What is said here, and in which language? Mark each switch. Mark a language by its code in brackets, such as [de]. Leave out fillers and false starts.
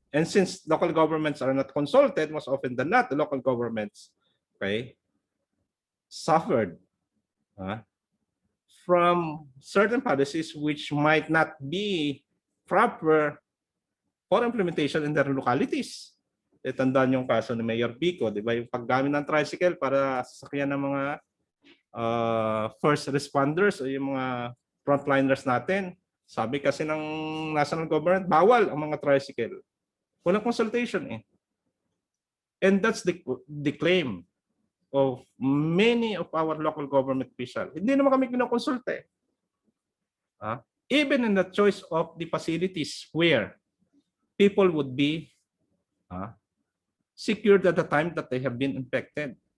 [en] And since local governments are not consulted, most often than not, the local governments, suffered from certain policies which might not be proper for implementation in their localities. [tl] Tandaan yung kaso ni Mayor Bico, di ba? Yung paggamit ng tricycle para sasakyan ng mga first responders o yung mga frontliners natin. Sabi kasi ng national government, bawal ang mga tricycle. Walang consultation [en] And that's the claim of many of our local government officials. [tl] Hindi naman kami kinokonsulte. [en] Even in the choice of the facilities where people would be secured at the time that they have been infected.